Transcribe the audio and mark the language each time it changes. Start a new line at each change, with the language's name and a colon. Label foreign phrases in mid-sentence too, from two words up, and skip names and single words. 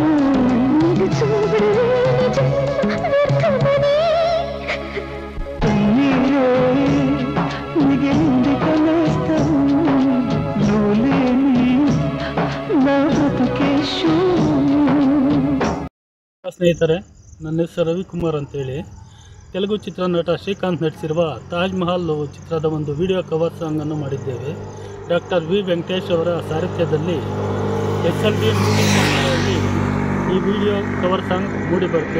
Telugu: నీకు చూడలేని జన్మ వ్యర్థమని కన్నీరే మిగిలింది కనేస్తం నువ్వు లేని నా బ్రతుకే శూన్యం.
Kannada: ಸ್ನೇಹಿತರೆ, ನನ್ನ ಹೆಸರು ರವಿಕುಮಾರ್ ಅಂತೇಳಿ. ತೆಲುಗು ಚಿತ್ರನಟ ಶ್ರೀಕಾಂತ್ ನಟಿಸಿರುವ ತಾಜ್ ಮಹಲ್ ಚಿತ್ರದ ಒಂದು ವಿಡಿಯೋ ಕವರ್ ಸಾಂಗನ್ನು ಮಾಡಿದ್ದೇವೆ. ಡಾಕ್ಟರ್ ವಿ ವೆಂಕಟೇಶ್ ಅವರ ಸಾರಥ್ಯದಲ್ಲಿ SLB ಮೂವೀಸ್ನಲ್ಲಿ ಈ ವಿಡಿಯೋ ಕವರ್ ಸಾಂಗ್ ಮೂಡಿ ಬರುತ್ತೆ.